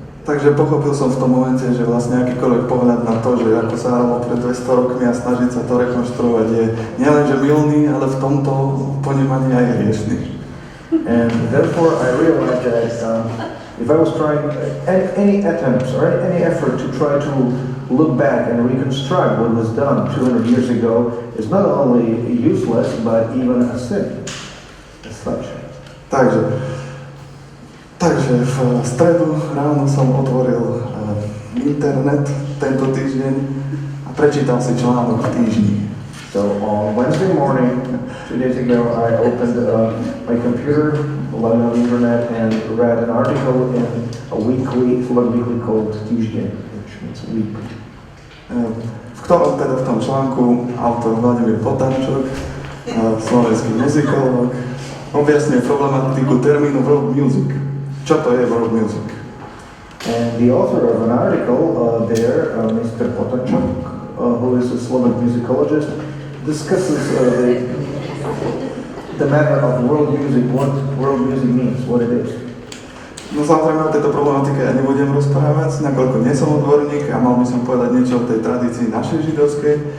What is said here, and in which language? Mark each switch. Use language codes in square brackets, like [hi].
[sk] Takže pochopil som v tom momente, že vlastne akýkoľvek pohľad na to, že ako sa hralo pred 200 rokmi a snažiť sa to rekonštruovať, je nielenže milný, ale v tomto ponímaní aj hriešný. [en] And therefore I realized that if I was trying any attempts or any effort to try to look back and reconstruct what was done 200 years ago is not only useless but even a sin as such. [sk] Takže v stredu ráno som otvoril internet tento týždeň a prečítal si článok v týždni. [en] So on Wednesday morning, 2 days ago, I opened my computer, logged on the internet, and read an article in a weekly called Týždeň, which means week. [sk] V ktorom teda v tom článku autor Vladimír Potančok, slovenský muzikolog, objasňuje problematiku termínu world music. Čo to je world music? [en] And the author of an article there, Mr. Potančok, who is a Slovak musicologist, discusses the matter of world music, what world music means, what it is. [sk] No samozrejme o tejto problematike ja nebudem rozprávať, nakoľko nie som odborník a mal by som povedať niečo o tej tradícii našej židovskej.